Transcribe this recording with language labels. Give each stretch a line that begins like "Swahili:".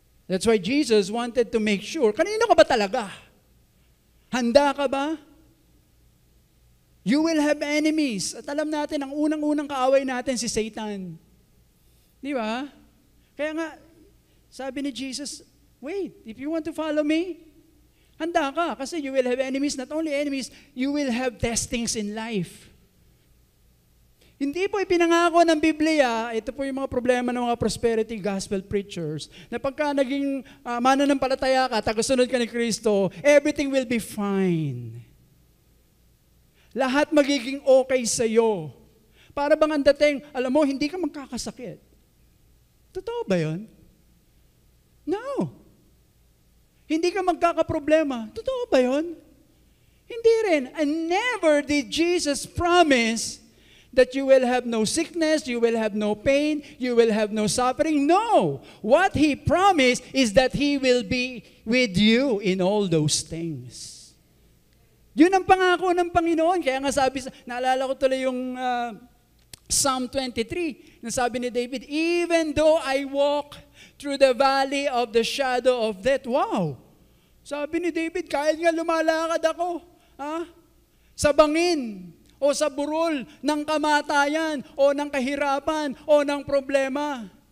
English: That's why Jesus wanted to make sure,
Filipino: kanino ka ba talaga? Handa ka ba?
English: You will have enemies.
Filipino: At alam natin, ang unang-unang kaaway natin si Satan. Di ba? Kaya nga, sabi ni Jesus, wait,
English: if you want to follow me,
Filipino: handa ka.
English: Kasi you will have enemies. Not only enemies, you will have testings in life.
Filipino: Hindi po ipinangako ng Biblia, ito po yung mga problema ng mga prosperity gospel preachers, na pagka naging mananampalataya ka, tagasunod ka ni Kristo,
English: everything will be fine.
Filipino: Lahat magiging okay sa'yo. Para bang ang dating, alam mo, hindi ka magkakasakit. Totoo ba yun? No. Hindi ka magkakaproblema. Totoo ba yun? Hindi rin.
English: And never did Jesus promise that you will have no sickness, you will have no pain, you will have no suffering. No. What He promised is that He will be with you in all those things.
Filipino: Yun ang pangako ng Panginoon. Kaya nga sabi, naalala ko tuloy yung Psalm 23, na sabi ni David,
English: even though I walk through the valley of the shadow of death.
Filipino: Wow! Sabi ni David, kahit nga lumalakad ako, sa bangin, o sa burol ng kamatayan, o ng kahirapan, o ng problema.